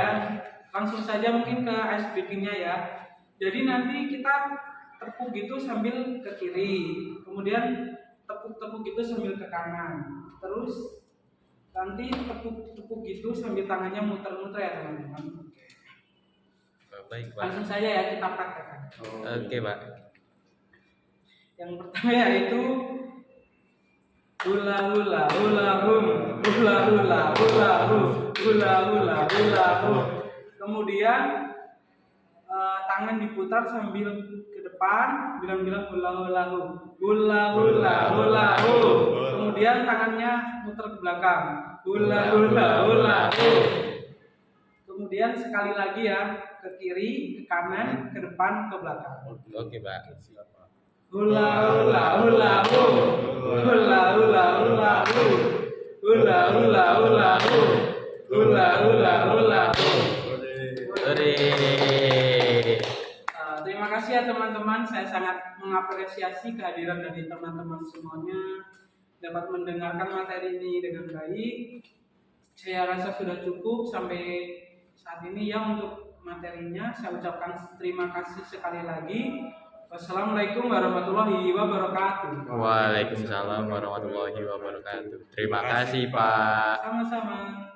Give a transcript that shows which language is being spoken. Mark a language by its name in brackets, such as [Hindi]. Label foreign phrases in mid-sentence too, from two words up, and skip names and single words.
[Indonesian] Langsung saja mungkin ke [English] ice breakingnya [Indonesian] ya. Jadi nanti kita tepuk gitu sambil ke kiri, kemudian tepuk-tepuk gitu sambil ke kanan, terus nanti tepuk-tepuk gitu sambil tangannya muter-muter ya teman-teman. Baik Pak. Langsung saja ya kita praktekkan. Oke Pak. Yang pertama yaitu hula hula hula hum, hula hula hula hum, hula hula hula hum. Kemudian tangan diputar sambil ke depan, bilang-bilang hula hula hum, hula hula hula hum. Kemudian tangannya muter ke belakang, hula hula hula hum. Kemudian sekali lagi ya, ke kiri, ke kanan, ke depan, ke belakang. Oke, Pak. Hula hula hula hum, hula hula hula hum, hula hula hula hum, hula hula hula hum. Terima kasih ya teman-teman, saya sangat mengapresiasi kehadiran dari teman-teman semuanya, dapat mendengarkan materi ini dengan baik. Saya rasa sudah cukup sampai saat ini ya untuk materinya. Saya ucapkan terima kasih sekali lagi. [Arabic] والسلام عليكم ورحمة الله وبركاته. وعليكم السلام ورحمة الله وبركاته. [Indonesian] Terima kasih, Pak. Sama-sama.